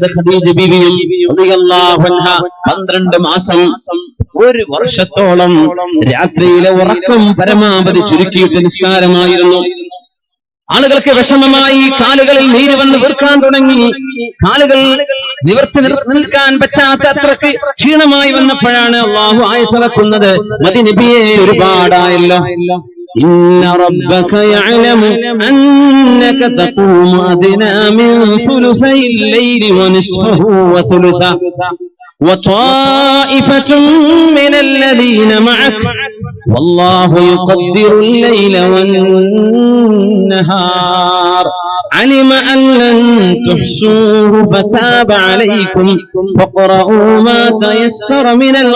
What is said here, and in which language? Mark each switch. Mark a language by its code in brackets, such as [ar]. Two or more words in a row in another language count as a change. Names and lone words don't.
[ml] ഖദീജ ബീവിയും [ar] رضي الله عنها [ml] 12 മാസം, 1 വർഷത്തോളം രാത്രിയിലെ ഉറക്കം പരമാവധി ചുരുക്കിയിട്ട് നിസ്കാരമായിരുന്നു. ആളുകൾക്ക് വിഷമമായി, കാലുകളിൽ നീര് വന്ന് വീർക്കാൻ തുടങ്ങി, കാലുകൾ നിവർത്തി നിൽക്കാൻ പറ്റാത്ത അത്രക്ക് ക്ഷീണമായി വന്നപ്പോഴാണ് അല്ലാഹു ആയത്തിറക്കുന്നത്, മതി നബിയെ ഒരുപാടായല്ലോ, [ar] إن ربك يعلم أنك تقوم أدنى من ثلثي الليل ونصفه وثلثه وطائفة من الذين معك والله يقدر الليل والنهار علم أن لن تحصوه فتاب عليكم فاقرؤوا ما تيسر من